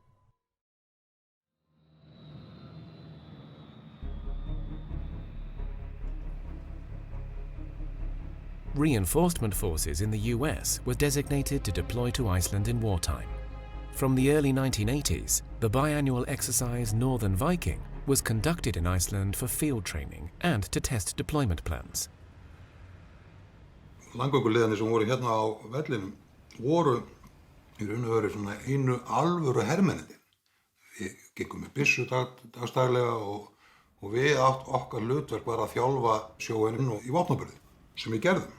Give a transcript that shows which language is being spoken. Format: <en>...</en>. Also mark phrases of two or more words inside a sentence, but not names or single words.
<en>Reinforcement forces in the US were designated to deploy to Iceland in wartime. From the early 1980s, the biannual exercise Northern Viking was conducted in Iceland for field training and to test deployment plans.</en> <is>Landgönguliðarnir sem voru hérna á vellinum voru í raun og veru svona einu alvöru hermennirnir. Við gengum með byssu dagstaglega og við okkar hlutverk var að þjálfa sjóherinn í vopnaburði sem við gerðum.</is>